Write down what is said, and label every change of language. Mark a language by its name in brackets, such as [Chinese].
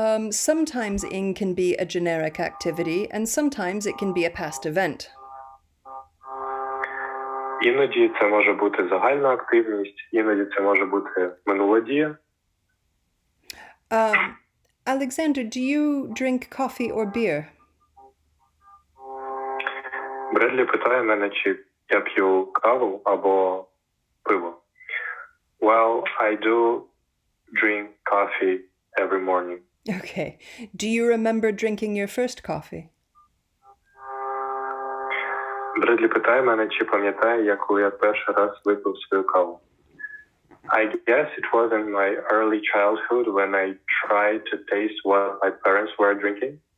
[English] Sometimes ing can be a generic activity and sometimes it can be a past event. [Ukrainian] Іноді це може бути загальна активність, іноді це може бути минула дія. [English] Alexander, do you drink coffee or beer? [Ukrainian] Бредлі питає мене, чи я п'ю каву або пиво. [English] Well, I do drink coffee every morning. Okay. Do you remember drinking your first coffee? [Ukrainian] Бредлі питає мене, чи пам'ятаю я, коли я перший раз випив свою каву. [English] I guess it was in my early childhood when I tried to taste what my parents were drinking.